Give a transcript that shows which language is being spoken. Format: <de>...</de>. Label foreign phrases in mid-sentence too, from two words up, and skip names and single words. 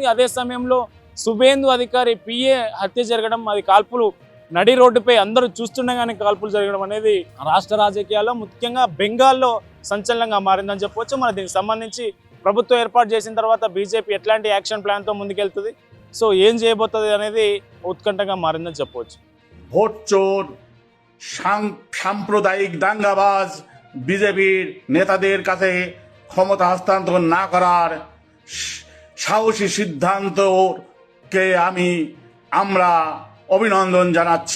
<te>అదే సమయంలో సువేందు అధికారి పిఏ హత్య జరగడం, అది కాల్పులు నడి రోడ్డుపై అందరూ చూస్తుండగానే కాల్పులు జరగడం అనేది రాష్ట్ర రాజకీయాల్లో ముఖ్యంగా బెంగాల్లో సంచలనంగా మారిందని చెప్పవచ్చు. మరి దీనికి సంబంధించి ప్రభుత్వం ఏర్పాటు చేసిన తర్వాత బీజేపీ ఎట్లాంటి</te> <en>action plan</en> <te>ముందుకెళ్తుంది, సో ఏం చేయబోతుంది అనేది ఉత్కంఠగా మారిందని చెప్పవచ్చు.</te> <bn>ভোট চোর সাম্প্রদায়িক দাঙ্গাবাজ বিজেপির নেতাদের কাছে ক্ষমতা হস্তান্তর না করার সাহসী সিদ্ধান্তকে আমরা অভিনন্দন জানাচ্ছি।</bn>